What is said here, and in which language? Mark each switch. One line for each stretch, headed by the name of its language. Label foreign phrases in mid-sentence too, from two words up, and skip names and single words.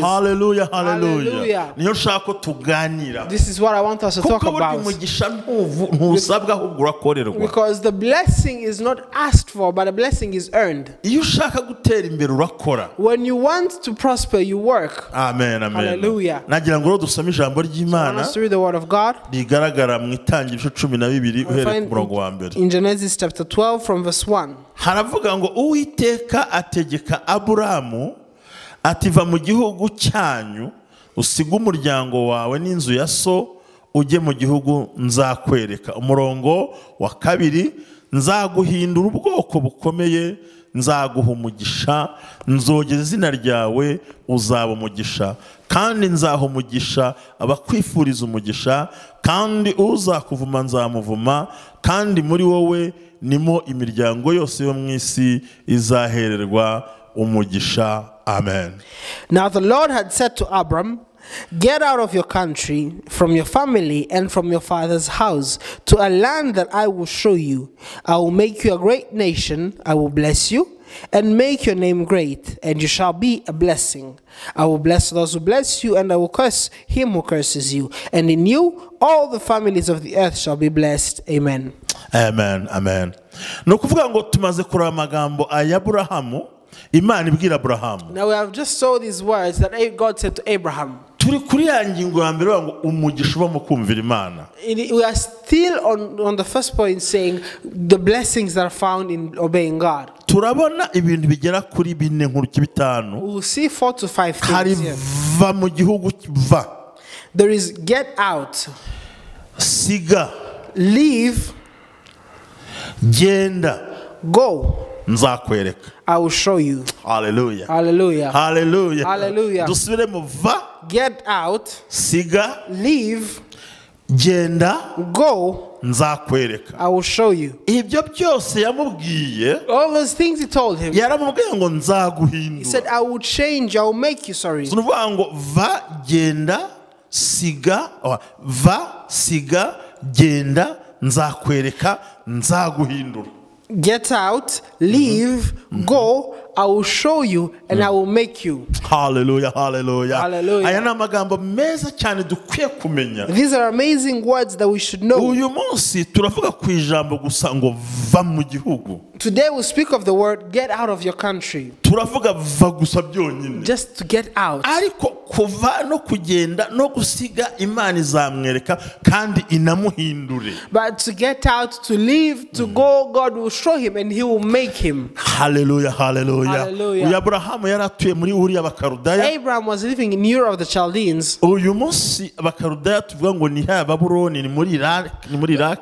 English: Hallelujah, hallelujah. This is what I want us to talk about. Because the blessing is not asked for, but the blessing is earned. When you want to prosper, you work. Amen, amen. Hallelujah.
Kinyarwanda: Dusome ijambo ry'Imana rigaragara mu Itangiriro 12 uhereye ku murongo wa mbere.
English: In Genesis chapter 12 from verse 1.
Kinyarwanda: Haravuga ngo Uwiteka ategeka Aburamu ati va mu gihugu cyanyu usiga umuryango wawe n'inzu ya so ujye mu gihugu nzakwereka. Umurongo wa 2 nzaguhindura ubwoko bukomeye nzaguha umugisha nzogeza izina ryawe uzaba umugisha kandi nzaha umugisha abakwifuriza umugisha kandi uzakuvuma nzamuvuma kandi muri wowe nimo imiryango yose yo mu isi izahererwa umugisha. Amen.
English: Now the Lord had said to Abram, get out of your country, from your family, and from your father's house, to a land that I will show you. I will make you a great nation. I will bless you and make your name great, and you shall be a blessing. I will bless those who bless you, and I will curse him who curses you. And in you, all the families of the earth shall be blessed. Amen. Amen. Amen.
Kinyarwanda: No kuvuga ngo tumaze kuraba amagambo aya Aburahamu. Imana ibwira Aburahamu.
English: Now we have just saw these words that God said to Abraham.
Kinyarwanda: Turi kuri ya ngingo ya mbere ngo umugisha uba mu kumvira Imana.
English: We are still on the first point saying the blessings that are found in obeying God.
Kinyarwanda: Turabona ibintu bigera kuri 4 nkuru bitanu.
English: We will see 4 to 5 things.
Kinyarwanda: Hari va mu gihugu va.
English: There is get out.
Kinyarwanda: Siga.
English: Leave.
Kinyarwanda: Genda.
English: Go.
Kinyarwanda: Nzakwereka.
English: I will show you. Hallelujah. Hallelujah. Hallelujah. Hallelujah.
Kinyarwanda: Dusubire mu va.
English: Get out.
Kinyarwanda: Siga.
English: Leave.
Kinyarwanda: Genda.
English: Go.
Kinyarwanda: Nzakwereka.
English: I will show you.
Kinyarwanda: Ibyo byose yamubwiye.
English: All those things he told him.
Kinyarwanda: Yaramubwiye ngo nzaguhindura.
English: He said I will change, I will make you, sorry.
Kinyarwanda: Nuvuga ngo va genda siga va siga genda nzakwereka nzaguhindura.
English: Get out, leave, go, I will show you and I will make you. Hallelujah, hallelujah. Hallelujah.
Kinyarwanda: Aya ni amagambo meza cyane dukwiye kumenya.
English: These are amazing words that we should know.
Kinyarwanda: Uyu munsi turavuga ku ijambo gusa ngo va mu gihugu.
English: Today we speak of the word get out of your country.
Kinyarwanda: Turavuga va gusa byonyine.
English: Just to get out.
Kinyarwanda: Ariko kuva no kugenda no gusiga Imana izamwereka kandi inamuhindure.
English: But to get out, to leave, to go, God will show him and he will make him. Hallelujah, hallelujah. Hallelujah.
Kinyarwanda: Abraham yaratuye muri Uriya Bakarudaya.
English: Abraham was living in Ur of the Chaldeans.
Kinyarwanda: Uyu munsi Abakarudaya tuvuga ngo ni ha Babyloni ni muri Iraq.